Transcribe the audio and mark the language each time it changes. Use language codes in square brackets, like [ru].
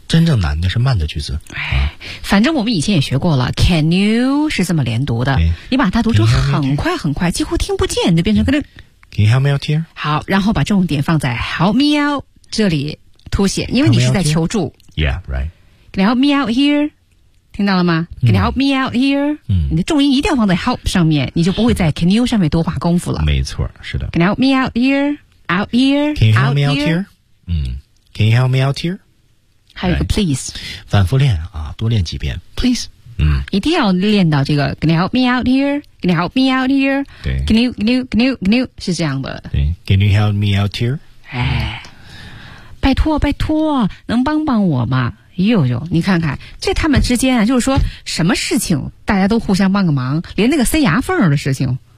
[zh] 真正难的是慢的句子。哎、啊，反正我们以前也学过了 ，Can you 是这么连读的？你把它读成很快很快，几乎听不见，就变成跟着。 [en] Can you help me out here？ [zh] 好，然后把重点放在 Help me out 这里凸显，因为你是在求助。 [en] Yeah, right. Can you help me out here？ [zh] 听到了吗 [en] ？Can you help me out here？嗯， [zh] 你的重音一定要放在 Help 上面，你就不会在 Can you 上面多花功夫了。没错，是的。 [en] Can you help me out here？ Out here, can you help me out here? 嗯 ，Can you help me out here? [zh] 还有一个 please，反复练啊，多练几遍 please。嗯，一定要练到这个 [en] Can you help me out here? Can you help me out here? [zh] 对，Can you 是这样的。 [en] 对 ，Can you help me out here? [zh] 哎，拜托拜托，能帮帮我吗？呦呦，你看看这他们之间啊，就是说什么事情大家都互相帮个忙，连那个塞牙缝的事情。